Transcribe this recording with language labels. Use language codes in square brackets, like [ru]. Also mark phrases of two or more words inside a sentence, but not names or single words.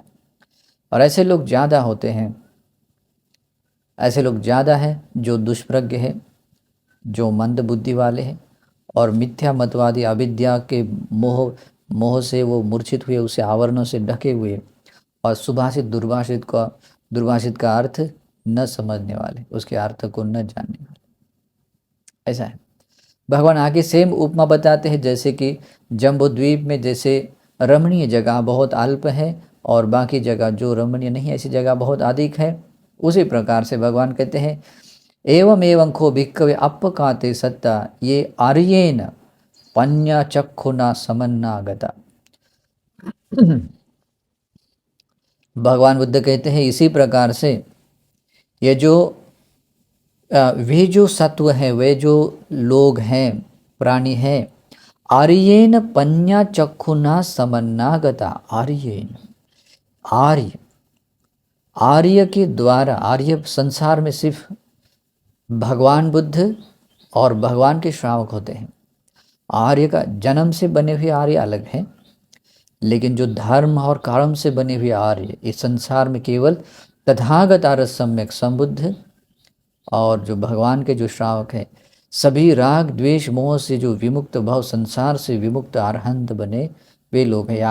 [hi] और ऐसे लोग ज़्यादा होते हैं, ऐसे लोग ज़्यादा हैं जो दुष्प्रज्ञ है, जो मंद बुद्धि वाले हैं, और मिथ्या मतवादी अविद्या के मोह से वो मूर्छित हुए, उसे आवरणों से ढके हुए, और सुभाषित दुर्भाषित का अर्थ न समझने वाले, उसके अर्थ को न जानने वाले, ऐसा है। भगवान आगे सेम उपमा बताते हैं, जैसे कि जम्बूद्वीप में जैसे रमणीय जगह बहुत अल्प है और बाकी जगह जो रमणीय नहीं ऐसी जगह बहुत अधिक है, उसी प्रकार से भगवान कहते हैं [pi] एवं एवं खो भिक्खवे अपकाते सत्ता ये आर्येन पन्या चक्षुना समन्नागता। [hi] भगवान बुद्ध कहते हैं इसी प्रकार से ये जो वे जो सत्व है, वे जो लोग हैं, प्राणी हैं, [pi] आर्येन पन्या चक्षुना समन्नागता। [hi] आर्येन, आर्य, आर्य के द्वारा, आर्य संसार में सिर्फ भगवान बुद्ध और भगवान के श्रावक होते हैं। आर्य का जन्म से बने हुए आर्य अलग है, लेकिन जो धर्म और कर्म से बने हुए आर्य इस संसार में केवल तथागत आर्य सम्यक संबुद्ध, और जो भगवान के जो श्रावक हैं, सभी राग द्वेष मोह से जो विमुक्त भाव, संसार से विमुक्त अरहंत बने, वे लोग हैं।